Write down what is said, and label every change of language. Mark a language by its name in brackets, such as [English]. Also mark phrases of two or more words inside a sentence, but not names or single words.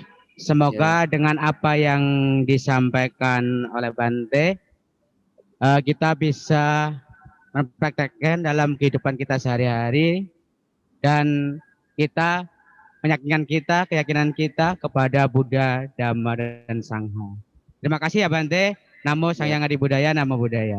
[Indonesian] Semoga dengan apa yang disampaikan oleh Bante, kita bisa mempraktekkan dalam kehidupan kita sehari-hari dan kita keyakinan kita kepada Buddha, Dhamma, dan Sangha. Terima kasih ya Bante. [Pali] Namo Sang Hyang Adi Budaya, Namo Buddhaya.